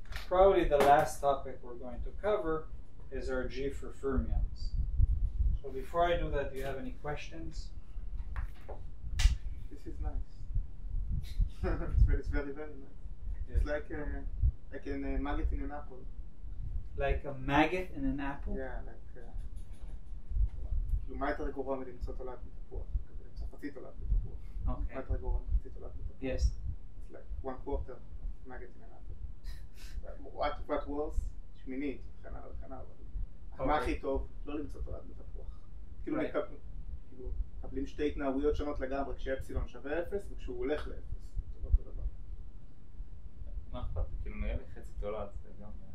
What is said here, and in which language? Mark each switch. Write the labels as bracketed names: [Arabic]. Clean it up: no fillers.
[English] Probably the last topic we're going to cover is RG for fermions. So before I do that, do you have any questions? This is nice. It's very, very nice. Yes. It's like a maggot in an apple. Like a maggot in an apple? Yeah, like [Hebrew] כאילו מה יותר גרוע מלמצוא תולעת בתפוח? למצוא חצי תולעת בתפוח. [English] Okay. [Hebrew] מה יותר גרוע מחצי תולעת בתפוח? [English] Yes. It's like 1/4 maggot in an apple. What was? [Hebrew] שמינית, וכן הלאה וכן הלאה. מה הכי טוב? לא למצוא תולעת בתפוח. כאילו מקבלים שתי התנהגויות שונות לגמרי, כשאפסילון שווה 0 וכשהוא הולך ל-0. זה לא אותו דבר. מה אכפת? כאילו נראה לי חצי תולעת זה גם...